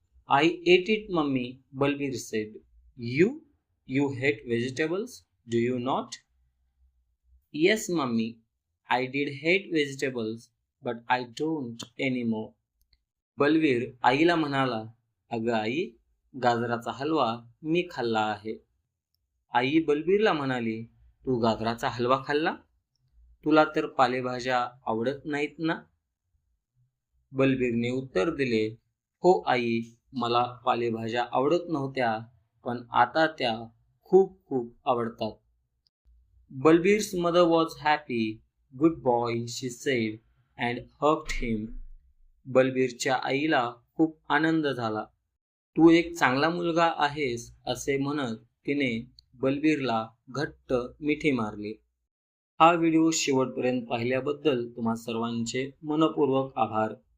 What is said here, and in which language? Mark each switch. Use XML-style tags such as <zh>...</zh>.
<en>I ate it, mummy, Balbir said. You hate vegetables, do you not? Yes, mummy, I did hate vegetables, but I don't anymore.</en> <mr>Balbir आईला म्हणाला, अगं आई, गाजराचा हलवा मी खाल्ला आहे. आई बलबीरला म्हणाली, तू गाजराचा हलवा खाल्ला? तुला तर पालेभाज्या आवडत नाहीत ना? बलबीरने उत्तर दिले, हो आई, मला पालेभाज्या आवडत नव्हत्या, पण आता त्या खूप खूप आवडतात.</mr> <en>Balbir's mother was happy. Good boy, she said, and hugged him.</en> <mr>बलबीरच्या आईला खूप आनंद झाला. तू एक चांगला मुलगा आहेस असे म्हणत तिने बलबीरला घट्ट मिठी मारली. हा व्हिडिओ शेवटपर्यंत पाहिल्याबद्दल तुम्हा सर्वांचे मनपूर्वक आभार.</mr>